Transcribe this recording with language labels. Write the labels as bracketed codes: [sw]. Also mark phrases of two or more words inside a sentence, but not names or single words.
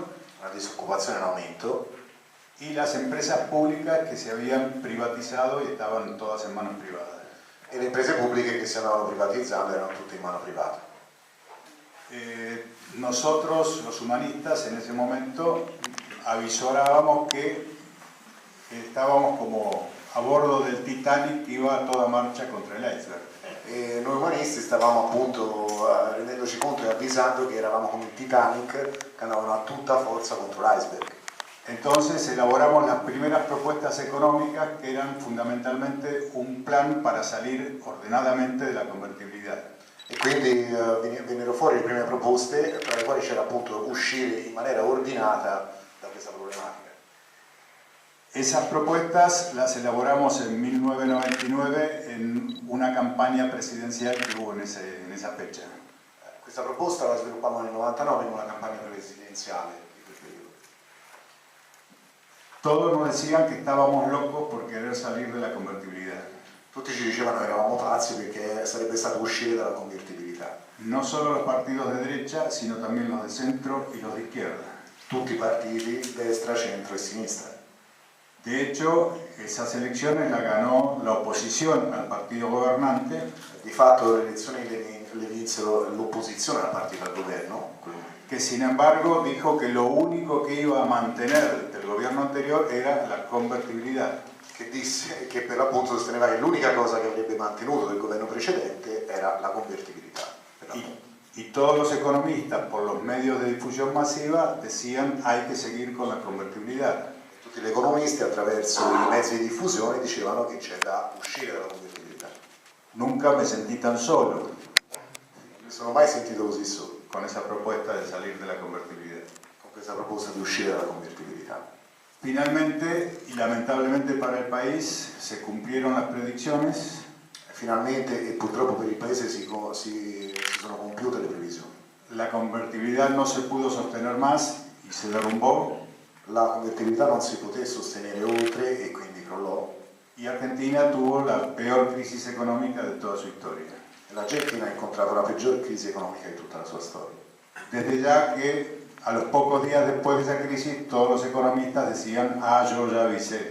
[it] una disoccupazione in aumento [es] y las empresas públicas que se habían privatizado y estaban todas en manos privadas. [it] e le imprese pubbliche che si andavano privatizzando erano tutte in mano privata. [es] Nosotros, los humanistas, en ese momento avisorábamos que estábamos como a bordo del Titanic que iba a toda marcha contra el iceberg. [it] E noi umanisti stavamo appunto rendendoci conto e avvisando che eravamo come il Titanic che andavano a tutta forza contro l'iceberg. [es] Entonces elaboramos las primeras propuestas económicas que eran fundamentalmente un plan para salir ordenadamente de la convertibilidad. [it] E quindi vennero fuori le prime proposte, tra le quali c'era appunto uscire in maniera ordinata da questa problematica. [es] Esas propuestas las elaboramos en 1999 en una campaña presidencial que hubo en esa fecha. [it] Questa proposta la sviluppavamo nel 99 in una campagna presidenziale di quel periodo. [es] Todos nos decían que estábamos locos por querer salir de la convertibilidad. [it] Tutti ci dicevano che eravamo pazzi perché sarebbe stato uscire dalla convertibilità. [es] No solo los partidos de derecha, sino también los de centro y los de izquierda. [it] Tutti i partiti, destra, centro e sinistra. [es] De hecho, esas elecciones las ganó la oposición al partido gobernante. [it] Di fatto le elezioni le vinsero l'opposizione da parte del governo, [es] que sin embargo dijo que lo único que iba a mantener del gobierno anterior era la convertibilidad. [it] che disse che per l'appunto sosteneva che l'unica cosa che avrebbe mantenuto del governo precedente era la convertibilità. [es] Y todos los economistas, por los medios de difusión masiva, decían hay que seguir con la convertibilidad. [it] Tutti gli economisti attraverso i mezzi di diffusione dicevano che c'è da uscire dalla convertibilità. [es] Nunca me sentí tan solo [it] Non mi sono mai sentito così solo [es] con esa propuesta de salir de la convertibilidad. [it] con questa proposta di uscire dalla convertibilità. [es] Finalmente, y lamentablemente para el país, se cumplieron las predicciones. [it] Finalmente e purtroppo per il paese si sono compiute le previsioni. [es] La convertibilidad no se pudo sostener más y se derrumbó. [it] La convertibilità non si poté sostenere oltre e quindi crollò. [es] Y Argentina tuvo la peor crisis económica de toda su historia. [it] L'Argentina ha incontrato la peggior crisi economica di tutta la sua storia. [es] Desde ya que a los pocos días después de esa crisis todos los economistas decían, yo ya avisé.